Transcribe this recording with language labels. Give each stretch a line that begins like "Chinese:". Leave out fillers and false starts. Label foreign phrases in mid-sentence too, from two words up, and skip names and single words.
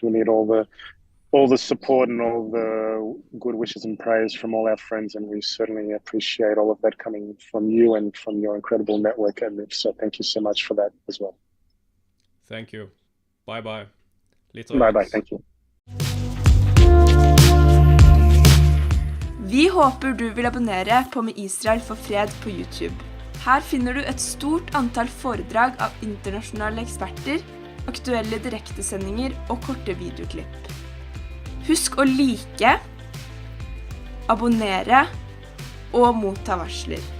English: We need all the support and all the good wishes and prayers from all our friends, and we certainly appreciate all of that coming from you and from your incredible network at MIF. So thank you so much for that as well. Thank you. Bye-bye. Bye-bye. Thank you.
Norwegian: Vi håper du vil abonnere på Med Israel for fred på YouTube. Her finner du et stort antall foredrag av internasjonale eksperter, aktuelle direktesendinger og korte videoklipp. Husk å like, abonnere og motta varsler.